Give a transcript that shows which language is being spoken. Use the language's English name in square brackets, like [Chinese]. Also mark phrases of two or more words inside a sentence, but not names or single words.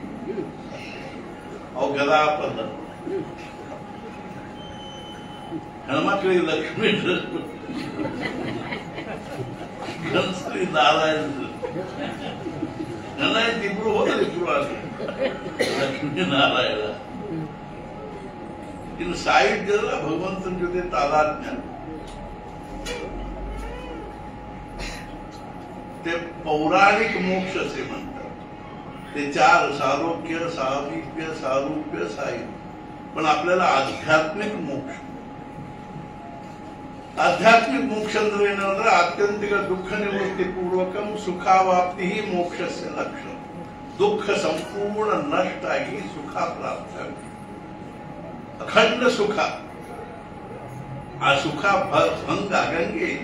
[Kannada] ಅವು ಗದಾಪದ ಹೆಣ್ಮಕ್ಳಿಗೆ ಲಕ್ಷ್ಮೀ ಡ್ರೆಸ್, ಗಂಡಸರಿಗೆ ನಾರಾಯಣ. ನನ್ನ ಇಬ್ರು ಹೋದ್ರೆ ಇಬ್ರು ಆಗಿ ಲಕ್ಷ್ಮೀ ನಾರಾಯಣ. ಇನ್ನು ಸಾಹಿತ್ಯ ಭಗವಂತನ ಜೊತೆ ತಾದಾತ್ಮ್ಯ. [Marathi] ते पौराणिक मोक्ष असे म्हणतात. ते 4 सालोक्य सामीप्य सारूप्य सायुज्य. पण आपल्याला आध्यात्मिक मोक्ष. आध्यात्मिक मोक्ष [Kannada] ಅಂದ್ರೆ ಏನಂದ್ರೆ [Sanskrit] ಆತ್ಯಂತಿಕ ದುಃಖ ನಿವೃತ್ತಿ ಪೂರ್ವಕಂ ಸುಖಾವಾಪ್ತಿ ಮೋಕ್ಷಸ್ಯ ಲಕ್ಷಣ. [Kannada] ದುಃಖ ಸಂಪೂರ್ಣ ನಷ್ಟ ಆಗಿ ಸುಖ ಪ್ರಾಪ್ತ ಆಗುತ್ತೆ. ಅಖಂಡ ಸುಖ. ಆ ಸುಖ ಭಂಗ ಆಗಂಗೆ ಇಲ್ಲ.